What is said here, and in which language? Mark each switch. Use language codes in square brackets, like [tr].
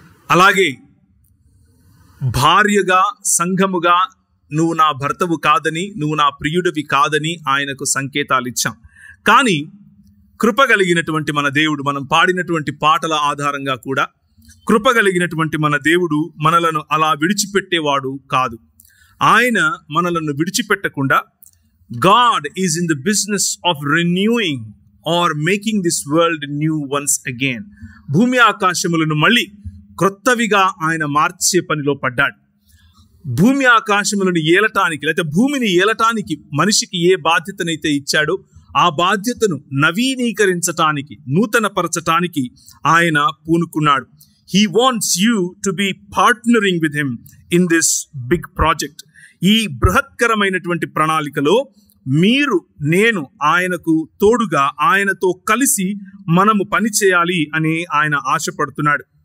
[te] అలాగే భార్యగా సంఘముగా నువ్వు నా భర్తవు కాదని, నువ్వు నా ప్రియుడివి కాదని ఆయనకు సంకేతాలు ఇచ్చాం. కానీ కృప కలిగినటువంటి మన దేవుడు, మనం పాడినటువంటి పాటల ఆధారంగా కూడా కృప కలిగినటువంటి మన దేవుడు మనలను అలా విడిచిపెట్టేవాడు కాదు. ఆయన మనలను విడిచిపెట్టకుండా [en] God is in the business of renewing or making this world new once again. [te] భూమి ఆకాశములను మళ్ళీ క్రొత్తవిగా ఆయన మార్చే పనిలో పడ్డాడు. భూమి ఆకాశములను ఏలటానికి లేకపోతే భూమిని ఏలటానికి మనిషికి ఏ బాధ్యతనైతే ఇచ్చాడో ఆ బాధ్యతను నవీనీకరించటానికి, నూతనపరచటానికి ఆయన పూనుకున్నాడు. [en] He wants you to be partnering with him in this big project. [te] ఈ బృహత్కరమైనటువంటి ప్రణాళికలో మీరు, నేను ఆయనకు తోడుగా ఆయనతో కలిసి మనము పని చేయాలి అని ఆయన ఆశపడుతున్నాడు.